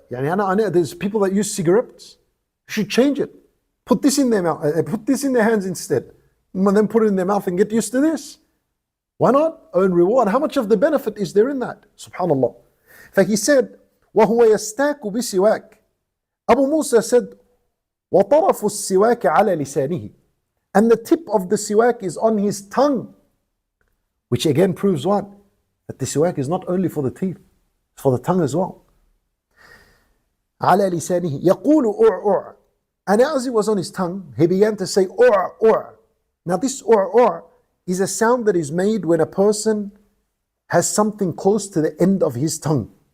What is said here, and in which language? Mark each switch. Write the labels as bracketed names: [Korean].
[English] There's people that use cigarettes. You should change it. Put this in their mouth. Put this in their hands instead. And then put it in their mouth and get used to this. Why not? Earn reward. How much of the benefit is there in that? Subhanallah. So he said, [Arabic] وَهُوَ يَسْتَاكُ بِسِوَاكِ. [English] Abu Musa said, [Arabic] وَطَرَفُ السِّوَاكِ عَلَى لِسَانِهِ. [English] And the tip of the siwak is on his tongue. Which again proves what? That the siwak is not only for the teeth, it's for the tongue as well. [Arabic] على لسانه يقول أع. [English] And as it was on his tongue, he began to say أع. Now this أع is a sound that is made when a person has something close to the end of his tongue.